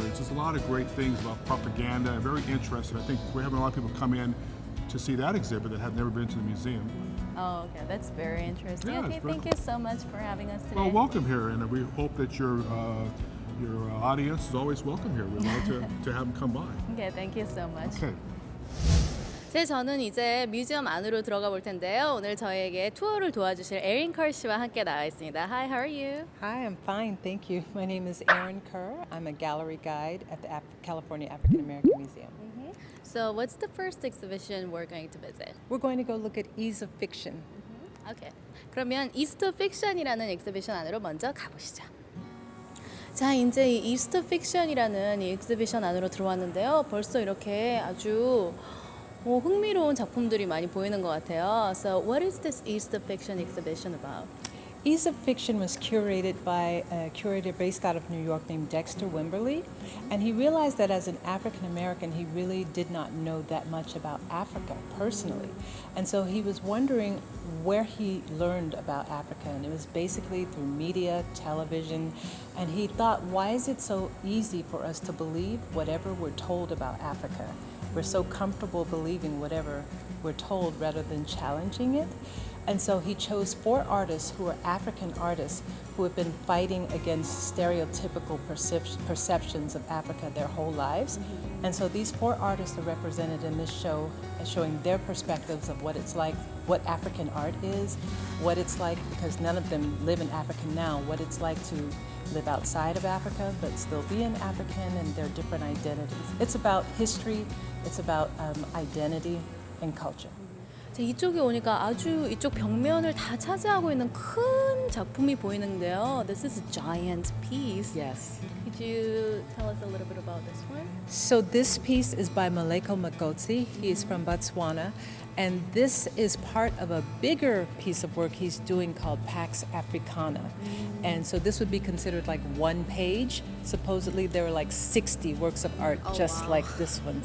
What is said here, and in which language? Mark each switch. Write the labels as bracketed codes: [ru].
[en] It's just a lot of great things about propaganda and very interesting. I think we're having a lot of people come in to see that exhibit that have never been to the museum. Oh, okay, that's very interesting. Yeah, Okay, thank you so much for having us today. Well, welcome here, and we hope that your audience is always welcome here. We'd love to have them come by. Okay, thank you so much. Okay. [ko] 저는 이제 뮤지엄 안으로 들어가 볼 텐데요. 오늘 저에게 투어를 도와주실 에린 컬 씨와 함께 나와 있습니다. [en] Hi, how are you? Hi, I'm fine, thank you. My name is Erin Kerr. I'm a gallery guide at the California African American Museum. So, what's the first exhibition we're going to visit? We're going to go look at Ease of Fiction. Okay. [ko] 그러면 이스트 픽션이라는 엑스비션 안으로 먼저 가보시죠. 자, 이제 이 이스트 픽션이라는 이 엑스비션 안으로 들어왔는데요. 벌써 이렇게 아주 흥미로운 작품들이 많이 보이는 것 같아요. [en] So, what is this East of Fiction exhibition about? Ease of Fiction was curated by a curator based out of New York named Dexter Wimberly, and he realized that as an African American, he really did not know that much about Africa personally. And so he was wondering where he learned about Africa, and it was basically through media, television, and he thought, why is it so easy for us to believe whatever we're told about Africa? We're so comfortable believing whatever we're told rather than challenging it. And so he chose 4 artists who are African artists who have been fighting against stereotypical perceptions of Africa their whole lives. And so these 4 artists are represented in this show as showing their perspectives of what it's like, what African art is, what it's like, because none of them live in Africa now, what it's like to live outside of Africa but still be an African and their different identities. It's about history, it's about identity and culture. [ko] 이쪽에 오니까 아주 이쪽 벽면을 다 차지하고 있는 큰 작품이 보이는데요. [en] This is a giant piece. Yes. Could you tell us a little bit about this one? So this piece is by Maleko Magotsi. He is from Botswana. And this is part of a bigger piece of work he's doing called Pax Africana. And so this would be considered like one page. Supposedly there are like 60 works of art just like this one.